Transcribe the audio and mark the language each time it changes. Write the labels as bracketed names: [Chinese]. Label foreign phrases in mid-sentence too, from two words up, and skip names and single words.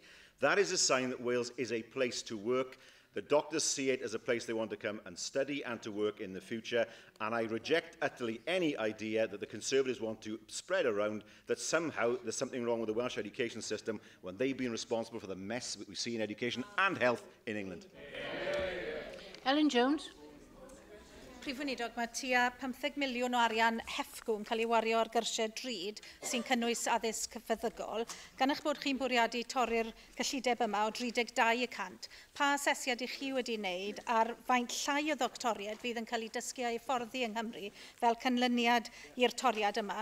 [English] That is a sign that Wales is a place to work. The doctors see it as a place they want to come and study and to work in the future, and I reject utterly any idea that the Conservatives want to spread around that somehow there's something wrong with the Welsh education system when they've been responsible for the mess that we see in education and health in England. Ellen Jones. [Welsh] Prif Weinidog, mae tua 15 miliwn o arian HEFCO yn cael ei wario ar gyrsiau drud sy'n cynnwys addysg feddygol. Gan eich bod chi'n bwriadu torri'r gyllideb yma o 32%, pa asesiad i chi wedi wneud ar faint llai o ddoctoriaid fydd yn cael ei dysgu a'i fforddi yng Nghymru fel canlyniad i'r toriad yma?